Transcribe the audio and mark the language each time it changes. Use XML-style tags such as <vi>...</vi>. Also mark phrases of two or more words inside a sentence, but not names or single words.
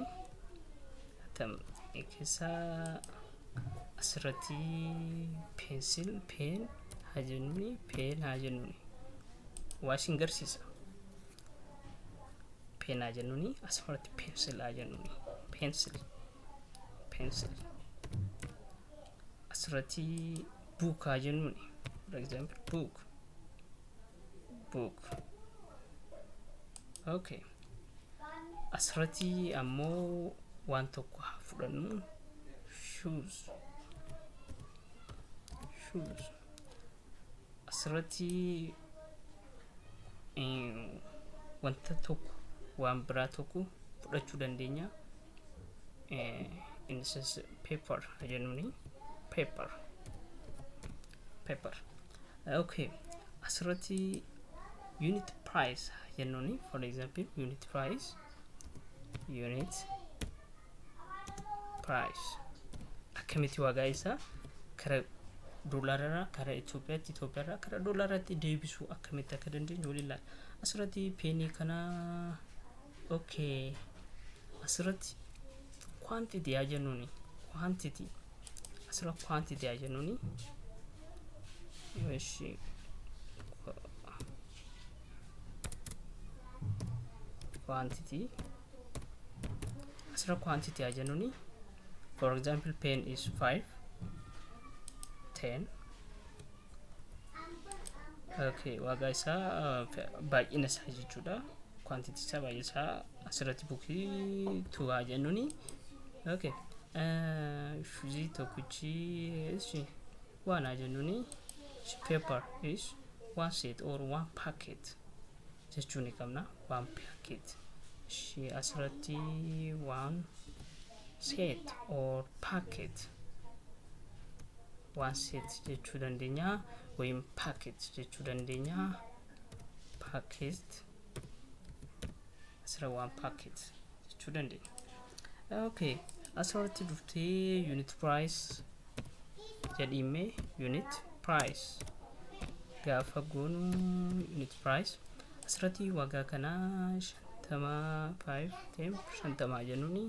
<om>Atam keessaa asirratti</om> <en>pencil pen</en> <om>haa jennuuni. Waa isin garsiisa. Pen haa jennuuni. Asirratti pencil haa jennuuni. Pencil. Asirratti book haa jennuuni.</om> <en>For example book.</en> <om>Okay, asirratti ammoo waan tokko haa fudhannu. Shoes. Asirratti wanta tokko waan biraa tokko fudhachuu dandeenya.</om> <en>Instance paper</en> <om>jennuuni. Paper. Okay, asirratti</om> <en>unit price</en> <om>jennuuni.</om> <en>For example, unit price.</en> <om>Akkamitti waagaa isaa kara doolaarraa kara Itoophiyaarraa kara doolaarraatti deebisuu akkamitti akka dandeenyu waliin ilaalla. Asirratti peenii kana okay, asirratti</om> <en>quantity</en> <om>yaa jennuuni. Asirratti quantity yaa jennuuni. Eeshi quantity. Asirratti quantity yaa jennuuni.</om> <en>For example, pen is 5, 10.</en> <om>Okay, waagaa isaa baay'ina isaa jechuudha.</om> <en>Quantity</en> <om>isaa baay'ina isaa asirratti bookii 2 haa jennuuni. Okay, shoes tokkichi is 1 haa jennuuni.</om> <en>Paper is 1 set or 1 packet</en> <om>jechuun ni qabna.</om> <en>1 packet. Asirratti 1 set or packet.</en> <om>1 set jechuu dandeenya wayim packet jechuu dandeenya. Packet asirra 1 packet jechuu dandeenya. Okay, asirratti dhuftee</om> <en>unit price</en> <om>jedhime.</om> <en>Unit price</en> <om>gaafa goonu</om> <en>unit price</en> <om>asirratti waagaa kana 55 10 jennuuni.</om>